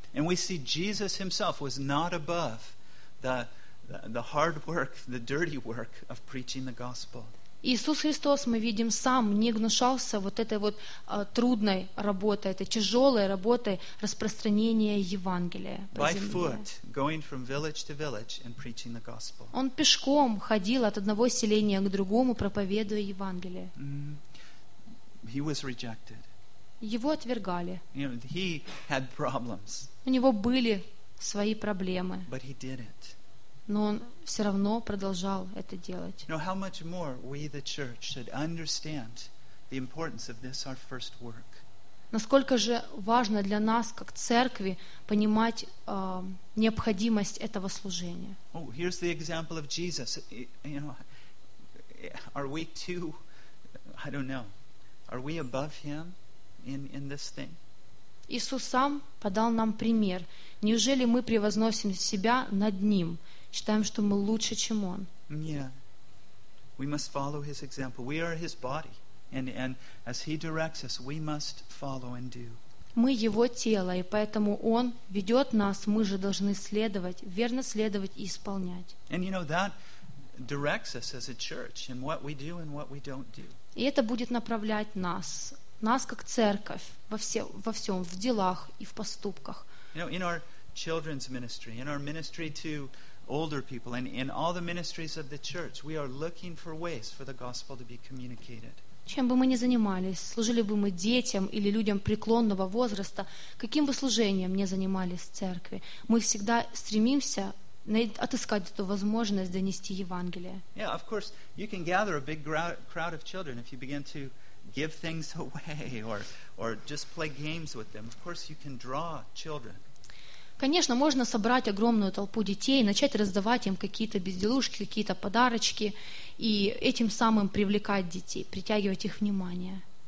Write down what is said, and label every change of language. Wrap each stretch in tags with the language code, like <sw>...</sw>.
<en>And we see Jesus himself was not above the hard work, the dirty work of preaching the gospel.</en> <ru>Иисус Христос, мы видим, сам не гнушался вот этой вот трудной работой, этой тяжелой работой распространения Евангелия по земле.</ru> <en>By foot, going from village to village and preaching the gospel.</en> <ru>Он пешком ходил от одного селения к другому, проповедуя Евангелие.</ru> <en>He was rejected.</en> <ru>Его отвергали.</ru> <en>You know, he had problems.</en> <ru>У него были свои проблемы.</ru> <en>But he did it.</en> <ru>Но он все равно продолжал это делать.</ru> <en>You know, how much more we, the church, should understand the importance of this, our first work.</en> <ru>Насколько же важно для нас, как церкви, понимать необходимость этого служения.</ru> <en>Oh, here's the example of Jesus. You know, are we too, I don't know, are we above him in this thing?</en> <ru>Иисус сам подал нам пример. Неужели мы превозносим себя над Ним, считаем, что мы лучше, чем Он?</ru> <en>Yeah. We must follow His example. We are His body. And as He directs us, we must follow and do.</en> <ru>Мы Его тело, и поэтому Он ведет нас, мы же должны следовать, верно следовать и исполнять.</ru> <en>And you know, that directs us as a church in what we do and what we don't do.</en> <ru>И это будет направлять нас, нас как церковь, во всем, в делах и в поступках.</ru> <en>You know, in our children's ministry, in our ministry to older people, and in all the ministries of the church, we are looking for ways for the gospel to be communicated.</en> <ru>Чем бы мы ни занимались, служили бы мы детям или людям преклонного возраста, каким бы служением ни занимались в церкви, мы всегда стремимся отыскать эту возможность донести Евангелие.</ru> <en>Yeah, of course, you can gather a big crowd of children if you begin to give things away or just play games with them. Of course, you can draw children.</en> <ru>Конечно, можно собрать огромную толпу детей, начать раздавать им какие-то безделушки, какие-то подарочки, и этим самым привлекать детей, притягивать их внимание.</ru>